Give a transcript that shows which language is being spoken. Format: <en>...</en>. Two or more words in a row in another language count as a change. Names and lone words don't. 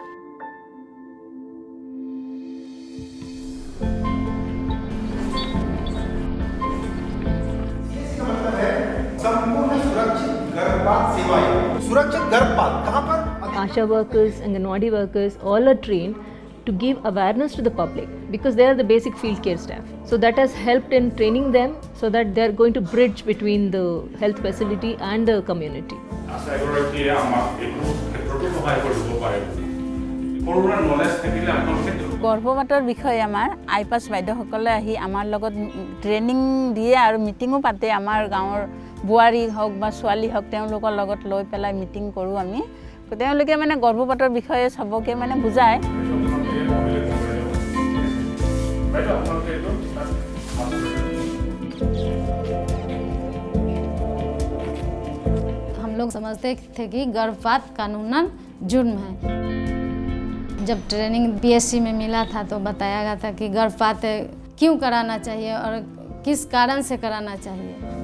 <en>Asha workers, Anganwadi workers, all are trained to give awareness to the public because they are the basic field care staff. So that has helped in training them so that they are going to bridge between the health facility and the community.</en> <as>গৰ্ভপাতৰ বিষয়ে আমাৰ আইপাছ বাইদেউসকলে আহি আমাৰ লগত ট্ৰেইনিং দিয়ে আৰু মিটিঙো পাতে। আমাৰ গাঁৱৰ বোৱাৰী হওক বা ছোৱালী হওক তেওঁলোকৰ লগত লৈ পেলাই মিটিং কৰোঁ আমি। তেওঁলোকে মানে গৰ্ভপাতৰ বিষয়ে সবকে মানে বুজায়।</as> <hi>हम लोग समझते थे कि गर्भपात कानूनन जुर्म है। जब ट्रेनिंग पीएससी में मिला था तो बताया गया था कि गर्भपात क्यों कराना चाहिए और किस कारण से कराना चाहिए।</hi>